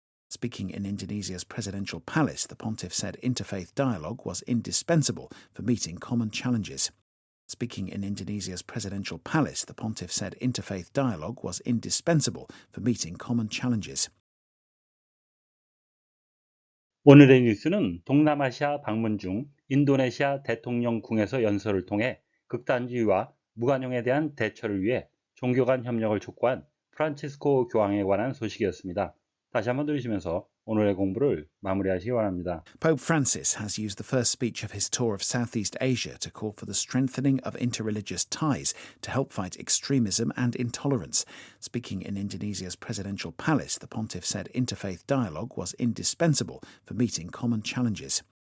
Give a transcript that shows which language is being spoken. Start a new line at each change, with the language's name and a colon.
English: Speaking in Indonesia's presidential palace, the pontiff said interfaith dialogue was indispensable for meeting common challenges. Speaking in Indonesia's presidential palace, the pontiff said interfaith dialogue was indispensable for meeting common challenges.
Korean: 오늘의 뉴스는 동남아시아 방문 중 인도네시아 대통령궁에서 연설을 통해 극단주의와 무관용에 대한 대처를 위해 종교 간 협력을 촉구한 프란치스코 교황에 관한 소식이었습니다. 다시 한번 들으시면서 오늘의 공부를 마무리하시기 바랍니다.
English: Pope Francis has used the first speech of his tour of Southeast Asia to call for the strengthening of interreligious ties to help fight extremism and intolerance. Speaking in Indonesia's presidential palace, the pontiff said interfaith dialogue was indispensable for meeting common challenges.